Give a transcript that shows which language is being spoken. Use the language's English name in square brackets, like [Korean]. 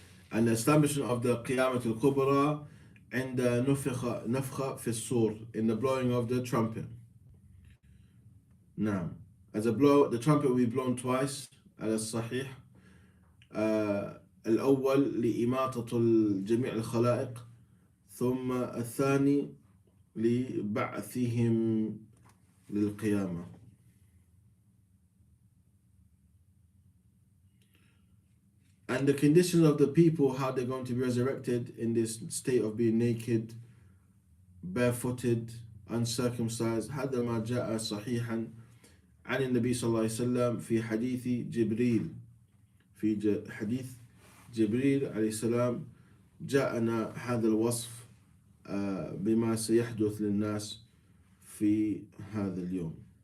[English] And the establishment of the Qiyamatul Kubra and the nafkha fi sur, in the blowing of the trumpet. Now, as a blow, the trumpet will be blown twice, [Arabic] على الصحيح. الأول لإماطة جميع الخلائق, ثم الثاني لبعثهم للقيامة. [English] And the conditions of the people, how they're going to be resurrected in this state of being naked, barefooted, uncircumcised. [Arabic] هذا ما جاء صحيحا عن النبي صلى الله عليه وسلم في حديث جبريل. في حديث جبريل عليه السلام جاءنا هذا الوصف بما سيحدث للناس في هذا اليوم.